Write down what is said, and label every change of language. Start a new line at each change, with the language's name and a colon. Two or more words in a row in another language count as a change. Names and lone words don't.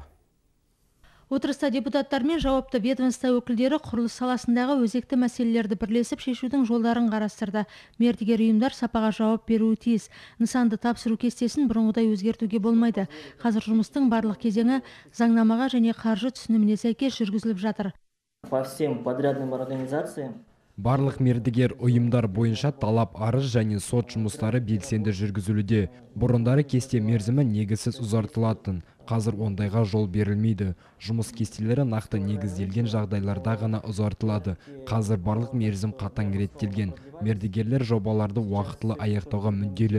Kazakh: Отырыста депутаттар мен жауапты ведомство өкілдері құрылыс саласындағы өзекті мәселелерді бірлесіп шешудің жолдарын қарастырды. Мердігер ұйымдар сапаға жауап беруі тиіс. Нысанды тапсыру кестесін бұрынғыдай өзгертуге болмайды. Қазір жұмыстың барлық кезеңі заңнамаға және қаржы түсініміне сәйкес жүргізіліп жатыр.
Russian: По всем подрядным организациям
Kazakh: Барлық мердігер ұйымдар бойынша талап арыз және сот жұмыстары белсенді жүргізілуде. Бұрындары кесте мерзімі негізсіз ұзартылатын. Қазір ондайға жол берілмейді. Жұмыс кестелері нақты негізделген жағдайларда ғана ұзартылады. Қазір барлық мерзім қатаң реттелген. Мердігерлер жобаларды уақытылы аяқтауға мүдделі.